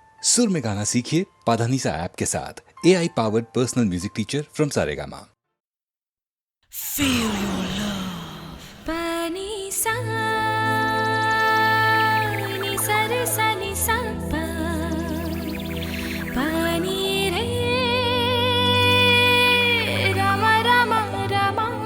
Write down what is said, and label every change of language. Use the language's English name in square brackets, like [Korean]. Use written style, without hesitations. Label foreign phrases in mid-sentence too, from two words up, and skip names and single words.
[Hindi] सुर में गाना सीखिए पाधानीसा ऐप के साथ। [English] AI powered personal music teacher from [Hindi] सारेगामा। [English] Feel your love. Panisa, ni sa re sa ni sa pa, pani re, rama rama rama.